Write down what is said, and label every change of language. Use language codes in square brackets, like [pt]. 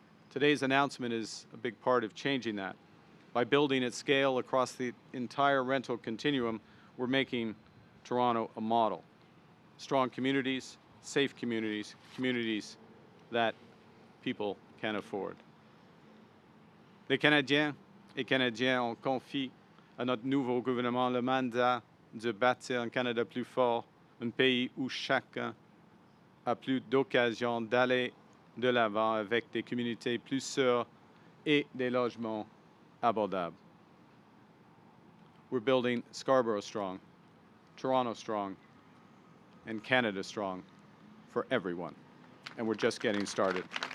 [en] Today's announcement is a big part of changing that. By building at scale across the entire rental continuum, we're making Toronto a model. Strong communities, safe communities, communities that people can afford. [fr] Les Canadiens et Canadiennes ont confié à notre nouveau gouvernement le mandat de bâtir un Canada plus fort, un pays où chacun a plus d'occasions d'aller de l'avant avec des communautés plus sûres et des logements abordables. [en] We're building Scarborough strong, Toronto strong, and Canada strong for everyone. And we're just getting started.